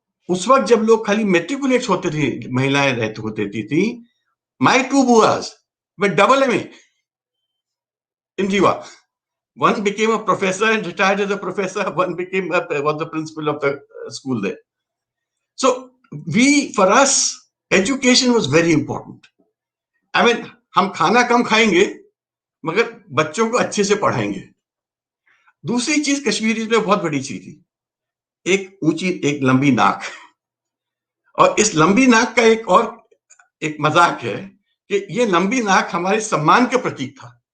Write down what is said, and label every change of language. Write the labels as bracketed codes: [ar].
[hi] उस वक्त जब लोग खाली matriculates होते थे, महिलाएं होती थी. [en] My two buas were double MA in Rewa. One became a professor and retired as a professor. One was the principal of the school there. So for us, education was very important. I mean, [hi] हम खाना कम खाएंगे, मगर बच्चों को अच्छे से पढ़ाएंगे. दूसरी चीज कश्मीरी में बहुत बड़ी चीज थी, एक लंबी नाक. और इस लंबी नाक का एक मजाक है कि ये लंबी नाक हमारे सम्मान के प्रतीक था.